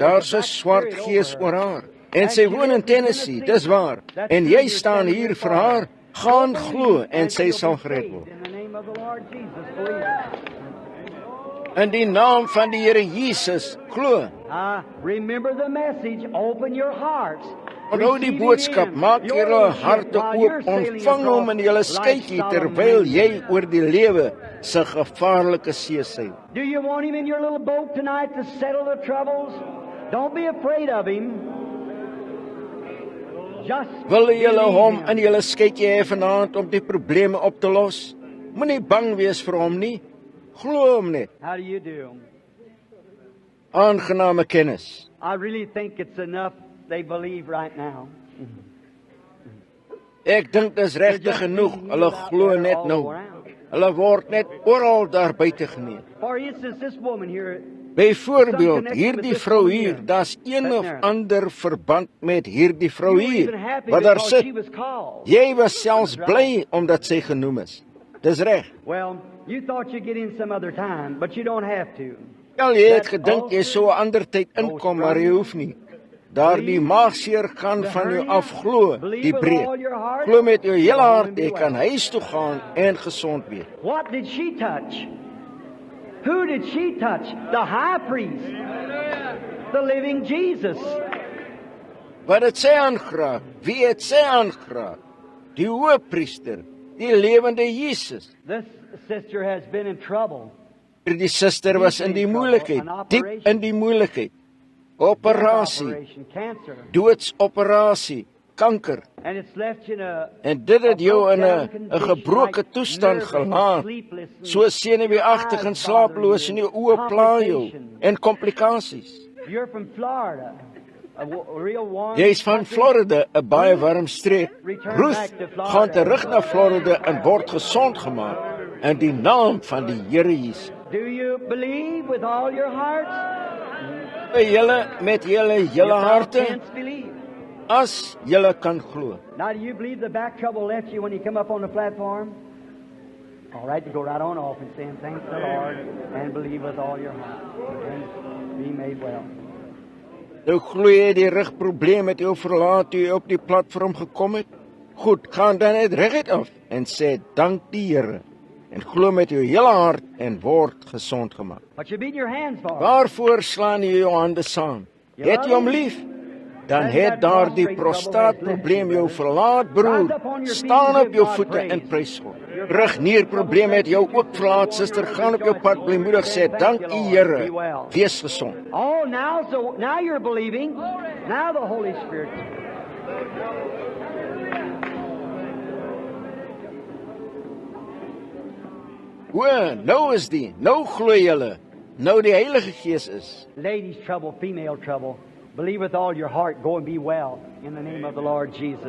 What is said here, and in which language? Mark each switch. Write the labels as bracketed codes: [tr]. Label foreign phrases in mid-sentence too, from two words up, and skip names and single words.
[af] Daar's 'n swart gees oor haar. En sy woon in Tennessee, dis waar. En jy staan hier vir haar, gaan glo en sy sal gered word. [en] In the name of the Lord Jesus, believe it. [af] In die naam van die Here Jesus, glo. [en] Remember the message. Open your hearts. [af] Onthou die boodskap, maak julle harte oop, ontvang hom in julle skytjie terwyl jy oor die lewe se gevaarlike see seil. [en] Do you want him in your little boat tonight to settle the troubles? Don't be afraid of him. Just [af] Wil julle [en] believe [af] hom [en] him. [af] in julle skytjie hê vanaand om die probleme op te los? Moenie bang wees vir hom nie. Glo hom net. [en] How do you do? [af] Aangename kennis. [en] I really think it's enough they believe right now. [af] Ek dink dis regtig genoeg. Hulle glo net nou. Hulle word net oral daar buite geneem. [en] For instance, this woman here, [af] Byvoorbeeld, hierdie vrou hier, daar's een of ander verband met hierdie vrou [en] you were [af] hier [en] even happy [af] wat daar [en] because [af] sit. [en] she was called. [af] Jy was selfs bly omdat sy genoem is. Dis reg. [en] Well, you thought you'd get in some other time, but you don't have to. [af] Wel, jy het gedink jy sou 'n ander tyd inkom, maar jy hoef nie. Daardie maagseer gaan van jou af, glo die breek. Glo met jou hele hart, jy kan huis toe gaan en gesond wees. [en] What did she touch? Who did she touch? The high priest. The living Jesus. [af] Wat het sy aangeraak? Wie het sy aangeraak? Die hoëpriester, die lewende Jesus. [en] This sister has been in trouble. [af] Die suster was in die moeilikheid, diep in die moeilikheid. Operasie, [en] Cancer. [af] doodsoperasie, kanker. [en] And it's left you in a [af] En dit het jou in 'n gebroke toestand gelaat, so senuweeagtig en slaaploos en jou oë pla jou, en komplikasies. [en] You're from Florida. A real warm. [af] Jy is van Florida, 'n baie warm streek. Ruth gaan terug na Florida en word gesond gemaak in die naam van die Here Jesus. [en] Do you believe with all your hearts? [af] Julle met julle hele harte, [en] Can't believe. [af] as julle kan glo. [en] Now, do you believe the back trouble left you when you come up on the platform? All right, to go right on off and saying, thank the Lord, and believe with all your heart, and be made well. [af] Nou glo jy die rugprobleem het jou verlaat toe jy op die platform gekom het? Goed, gaan dan net reguit af en sê dank die Here. En glo met jou hele hart en word gesond gemaak. [en] What you beat your hands for? [af] Waarvoor slaan jy jou hande saam? Het jy hom lief? Dan het daardie prostaatprobleem jou verlaat, broer. Staan op jou voete en prys God. Rugnierprobleem het jou ook verlaat, suster. Gaan op jou pad, blymoedig sê, dank U Here. Wees gesond. [en] Oh, now you're believing. Now the Holy Spirit. [af] Nou is die, nou glo julle. Nou die Heilige Gees is. [en] Ladies' trouble, female trouble. Believe with all your heart. Go and be well in the name of the Lord Jesus.